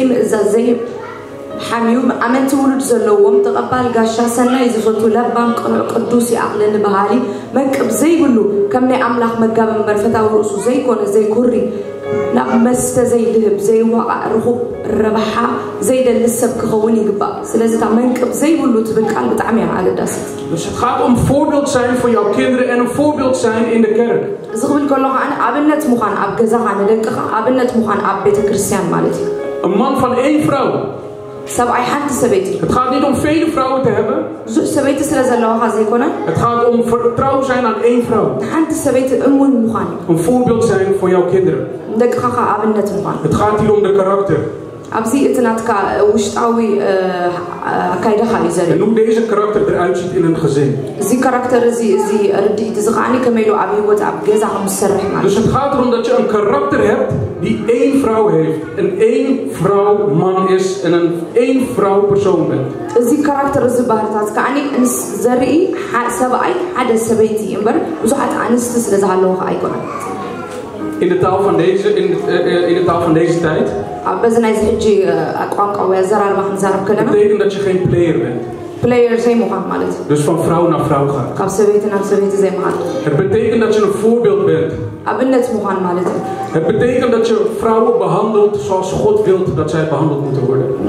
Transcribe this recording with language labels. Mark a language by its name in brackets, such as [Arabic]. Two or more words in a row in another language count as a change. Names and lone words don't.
[Tigrinya] ምእዛዝ ዘይ ሓሚዩ ኣመንቲ ውሉድ ዘለዎም ተቐባል ጋሻ ሰናይ ዝፈቱ ለባም ቅኑዕ ቅዱስ ይኣቕልኒ በሃሊ መንቀብ ዘይብሉ ከም ናይ ኣምላኽ መጋቢ መርፈታዊ ርእሱ ዘይኮነ ዘይኩሪ ናብ መስተ ዘይድህብ ዘይዋቃዕ ርኹብ ረብሓ ዘይደልስ ሰብ ክኸውን ይግባእ. ስለዚ እታ መንቀብ ዘይብሉ ትብል ቃል ብጣዕሚ እያ ኣገዳሲት. [Dutch] Dus het gaat om voorbeeld zijn voor jouw kinderen en een voorbeeld zijn in de kerk. [Tigrinya] ዝኽብል ከለኹ ኣነ ኣብነት ምዃን ኣብ ገዛኻ ንደቅኻ ኣብነት ምዃን ኣብ ቤተ ክርስቲያን ማለት እዩ. [Dutch] Een man van 1 vrouw. [Tigrinya] ሰብኣይ ሓንቲ ሰበይቲ. [Dutch] Het gaat niet om vele vrouwen te hebben. [Tigrinya] ብዙሕ ሰበይቲ ስለ ዘለዋኻ ዘይኮነ. [Dutch] Het gaat om vertrouw zijn aan 1 vrouw. [Tigrinya] ሓንቲ ሰበይቲ እሙን ምዃን. [Dutch] Een voorbeeld zijn voor jouw kinderen. [Tigrinya] ደቅኻ ኣብነት ምዃን. [Dutch] Het gaat hier om de karakter. [Tigrinya] ኣብዚ እቲ ናትካ ውሽጣዊ ኣካይዳኻ እዩ ዘርኢ. [Dutch] En hoe deze karakter eruit ziet in een gezin. [Tigrinya] እዚ ካራክተር እዚ ርድኢት እዚ ከዓኒ ከመይ ኢሉ ኣብ ህይወት ኣብ ገዛ ከምዝሰርሕ ማለት. [Dutch] Dus het gaat erom dat je een karakter hebt die 1 vrouw heeft. Een 1 vrouw man is en een 1 vrouw persoon bent. [Tigrinya] እዚ ካራክተር እዚ ባህርታት ከዓኒ ዘርኢ ሰብኣይ ሓደ ሰበይቲ እምበር ብዙሓት ኣንስቲ ስለ ዝሃለውካ ኣይኮነን. [Dutch] In de taal van deze tijd betekent dat je geen player bent. Dus van vrouw naar vrouw gaat. Het betekent dat je een voorbeeld bent. Het betekent dat je vrouwen behandelt zoals God wil dat zij behandeld moeten worden.